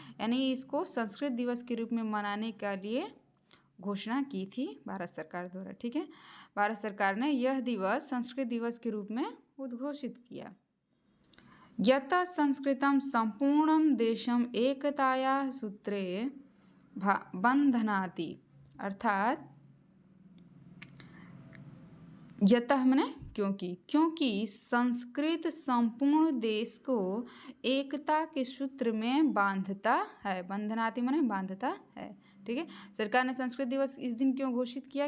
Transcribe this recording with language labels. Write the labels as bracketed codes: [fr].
[hi] यानी इसको संस्कृत दिवस के रूप में मनाने के लिए घोषणा की थी भारत सरकार द्वारा, ठीक है। भारत सरकार ने यह दिवस संस्कृत दिवस के रूप में उद्घोषित किया। [sa] यतः संस्कृतं सम्पूर्णं देशम् एकतायाः सूत्रे बन्धनाति। [hi] अर्थात यतः मने क्योंकि संस्कृत संपूर्ण देश को एकता के सूत्र में बांधता है। बंधनाति मने बांधता है। ठीक है। सरकार ने संस्कृत दिवस इस दिन क्यों घोषित किया?